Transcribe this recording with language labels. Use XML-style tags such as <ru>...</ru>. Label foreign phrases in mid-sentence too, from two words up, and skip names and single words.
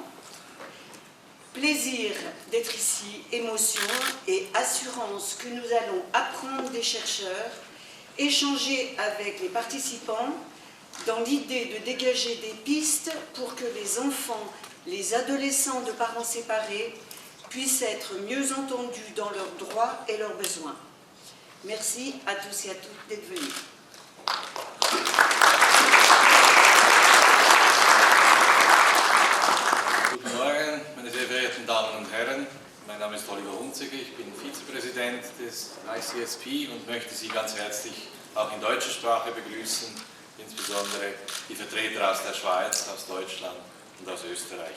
<fr>Plaisir d'être ici, émotion et assurance que nous allons apprendre des chercheurs, échanger avec les participants dans l'idée de dégager des pistes pour que les enfants, les adolescents de parents séparés puissent être mieux entendus dans leurs droits et leurs besoins. Merci à tous et à toutes d'être venus.</fr> <de>Guten Morgen, meine sehr verehrten Damen und Herren. Mein Name ist Oliver Hunziger, ich bin Vizepräsident des ICSP und möchte Sie ganz herzlich auch in deutscher Sprache begrüßen, insbesondere die Vertreter aus der Schweiz, aus Deutschland und aus Österreich.</de>